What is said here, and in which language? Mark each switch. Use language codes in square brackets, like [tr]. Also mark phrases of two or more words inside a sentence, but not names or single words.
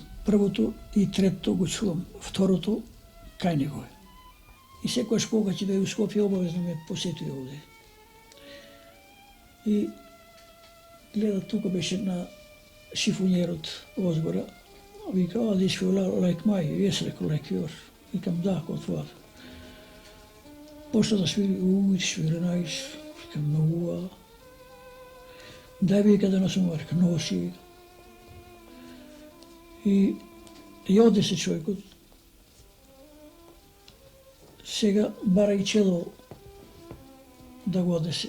[mk] Првото и третото го чувам. Второто кај него е. И секојаш кога ќе бе у Скопје, обавезно ме посетува овде. И гледа, тука беше на шифонјерот Озбора. Вика, [en] this you like my, yes, like yours. [mk] Викам, да, како твоја. Почна да свири, [en] it's very nice. [mk] Викам, многу. Дај вика да насумува, вика, носи. И оде се човекот. Сега бара и чело да го однесе.